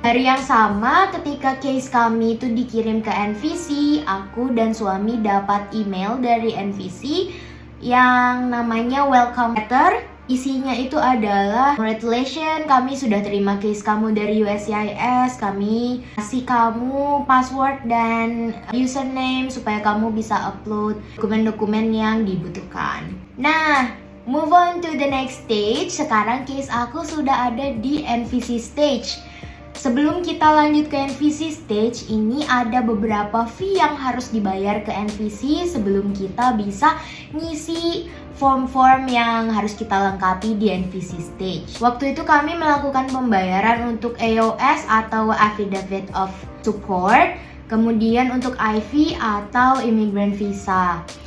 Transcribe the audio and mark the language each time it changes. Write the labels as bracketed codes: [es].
[id] Hari yang sama ketika case kami itu dikirim ke NVC, aku dan suami dapat email dari NVC yang namanya welcome letter. Isinya itu adalah congratulations, kami sudah terima case kamu dari USCIS. Kami kasih kamu password dan username supaya kamu bisa upload dokumen-dokumen yang dibutuhkan. [en] Nah, move on to the next stage. [id] Sekarang case aku sudah ada di NVC stage. Sebelum kita lanjut ke NVC stage, ini ada beberapa fee yang harus dibayar ke NVC sebelum kita bisa ngisi form-form yang harus kita lengkapi di NVC stage. Waktu itu kami melakukan pembayaran untuk AOS atau Affidavit of Support, kemudian untuk IV atau Immigrant Visa.